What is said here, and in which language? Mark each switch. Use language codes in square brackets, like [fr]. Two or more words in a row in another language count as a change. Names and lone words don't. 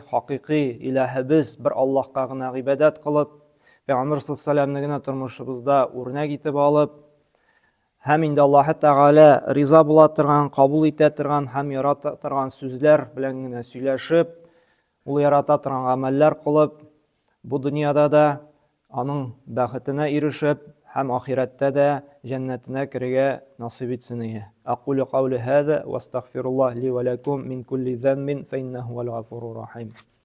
[tt] Хакыйкый илаһыбыз бер Аллаһка гына гыйбадәт кылып, Пәйгамбәр саллаллаһу гына тормышыбызда үрнәк итеп алып, һәм инде Аллаһ Тәгалә риза була торган, кабул итә торган һәм ярата торган сүзләр белән генә сөйләшеп, ул ярата торган гамәлләр кылып, бу дөньяда да аның бәхетенә ирешеп, һәм ахирәттә дә җәннәтенә керергә насыйп итсен ие. [ar] أقول قولي هذا وأستغفر الله لي ولكم من كل ذنب فإنه هو الغفور الرحيم.